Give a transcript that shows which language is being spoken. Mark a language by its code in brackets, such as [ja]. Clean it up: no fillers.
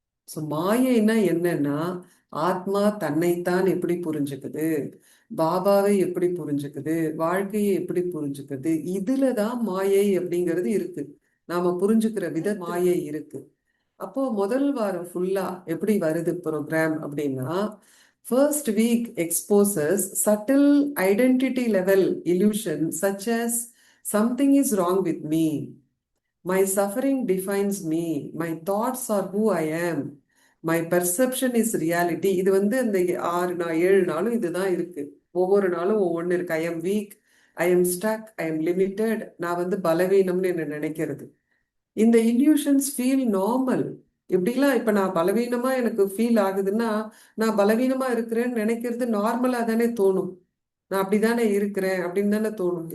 [ta] So மாயைன்னா என்னன்னா, ஆத்மா தன்னைத்தான் எப்படி புரிஞ்சுக்குது, பாபாவை எப்படி புரிஞ்சுக்குது, வாழ்க்கையை எப்படி புரிஞ்சுக்குது, இதுலதான் மாயை அப்படிங்கிறது இருக்கு. நாம புரிஞ்சுக்கிற வித மாயை இருக்கு. அப்போ முதல் வாரம் ஃபுல்லா எப்படி வருது ப்ரோக்ராம் அப்படின்னா, [en] First week exposes subtle identity level illusion such as something is wrong with me, my suffering defines me, my thoughts are who I am, my perception is reality. [ta] இது வந்து இந்த 7 நாளும் இதுதான் இருக்கு. ஒவ்வொரு நாளும் ஒவ்வொன்று இருக்கு. [en] I am weak, I am stuck, I am limited, [ta] நான் வந்து பலவீனம்னு என்ன நினைக்கிறது. [en] இந்த illusions feel normal. [ta] இப்படிலாம் இப்ப நான் பலவீனமா எனக்கு ஃபீல் ஆகுதுன்னா, நான் பலவீனமா இருக்கிறேன்னு நினைக்கிறது நார்மலா தானே தோணும். நான் அப்படிதானே இருக்கிறேன் அப்படின்னு தானே தோணும்.